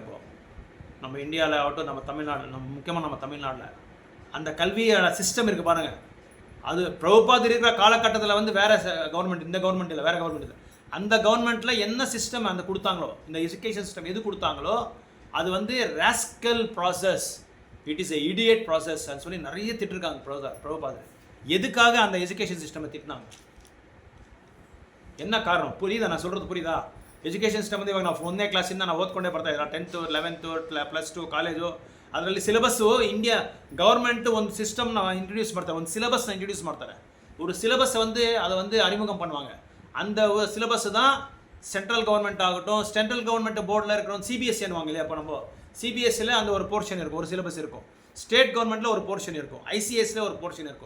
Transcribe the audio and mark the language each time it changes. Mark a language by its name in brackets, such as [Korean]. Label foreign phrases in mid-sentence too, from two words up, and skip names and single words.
[Tamil] இப்போது நம்ம இந்தியாவில் ஆகட்டும், நம்ம தமிழ்நாடு, முக்கியமாக நம்ம தமிழ்நாட்டில் அந்த கல்வியோட சிஸ்டம் இருக்குது பாருங்கள். அது பிரபுபாதர் இருக்கிற காலகட்டத்தில் வந்து வேறு கவர்மெண்ட், இந்த கவர்மெண்ட் இல்லை, வேறு கவர்மெண்ட் இல்லை, அந்த கவர்மெண்ட்டில் என்ன சிஸ்டம் அந்த கொடுத்தாங்களோ, இந்த [English] education system [Tamil] எது கொடுத்தாங்களோ அது வந்து [English] rascal process, it is a idiot process [Tamil] அப்படின்னு சொல்லி நிறைய திட்டிருக்காங்க பிரபுபாதர். எதுக்காக அந்த [English] education system [Tamil] திட்டினாங்க? என்ன காரணம் புரியுதா? நான் சொல்கிறது புரியுதா? [English] education system [Kannada] ಅಂದರೆ ಇವಾಗ ನಾವು 1ನೇ ಕ್ಲಾಸಿಂದ ನಾವು ಓದ್ಕೊಂಡೇ ಬರ್ತಾ ಇದ್ದೀವಿ. 10th 11th +2 ಕಾಲೇಜು, ಅದರಲ್ಲಿ [English] syllabus India government [Kannada] ಒಂದು [English] system introduce [Kannada] ಮಾಡ್ತಾರೆ, ಒಂದು [English] syllabus introduce [Kannada] ಮಾಡ್ತಾರೆ. [Tamil] ஒரு சிலபஸ் வந்து அதை வந்து அறிமுகம் பண்ணுவாங்க. அந்த சிலபஸ் தான் [English] central government [Tamil] ஆகட்டும், [English] central government board [Tamil] இருக்கிறோம், சிபிஎஸ்சின்னுவாங்க இல்லையா. இப்போ நம்ம சிபிஎஸ்சியில் அந்த ஒரு போர்ஷன் இருக்கும், ஒரு சிலபஸ் இருக்கும். [English] state government [Tamil] ஒரு போர்ஷன் இருக்கும், ஐசிஎஸ்சில் ஒரு போர்ஷன் இருக்கும்.